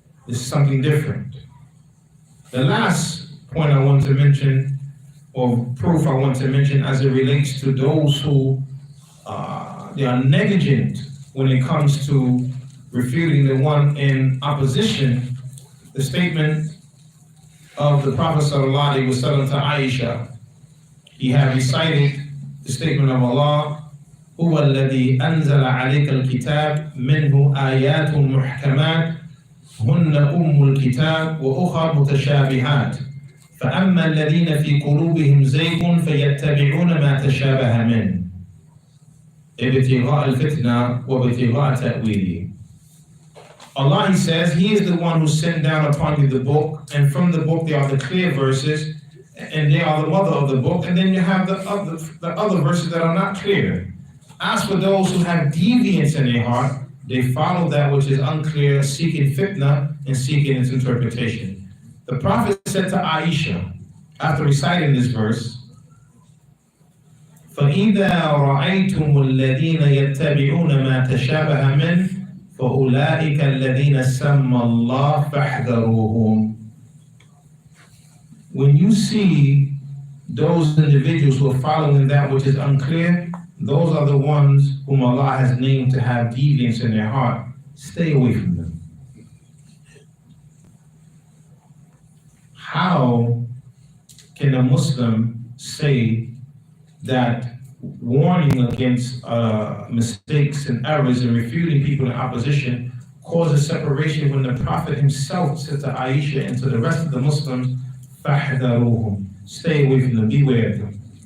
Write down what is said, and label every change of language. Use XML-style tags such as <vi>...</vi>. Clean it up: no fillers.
<en>It's something different. The last point I want to mention, or proof I want to mention, as it relates to those who they are negligent when it comes to refuting the one in opposition, the statement of the Prophet ﷺ to Aisha. He had recited the statement of Allah,</en> <ar>هو الذي أنزل عليك الكتاب منه آيات محكمات هن أم الكتاب وأخر متشابهات فأما الذين في قلوبهم زيغ فيتبعون ما تشابه منه ابتغاء الفتنة وابتغاء تأويله.</ar> <en>Allah, he says, he is the one who sent down upon you the book, and from the book there are the clear verses, and they are the mother of the book, and then you have the other verses that are not clear. As for those who have deviance in their heart, they follow that which is unclear, seeking fitna and seeking its interpretation. The Prophet said to Aisha, after reciting this verse,</en> <ar>فَإِذَا رَأَيْتُمُ الَّذِينَ يَتَّبِعُونَ مَا تَشَابَهَ مِنْهُ فَأُولَٰئِكَ الَّذِينَ سَمَّى اللَّهُ فَاحْذَرُوهُمْ.</ar> <en>When you see those individuals who are following that which is unclear, those are the ones whom Allah has named to have deviance in their heart. Stay away from them. How can a Muslim say that warning against mistakes and errors and refuting people in opposition causes separation when the Prophet himself said to Aisha and to the rest of the Muslims,</en> <ar>فَاحْذَرُوهُمْ,</ar> <en>stay away from them, beware of them.</en>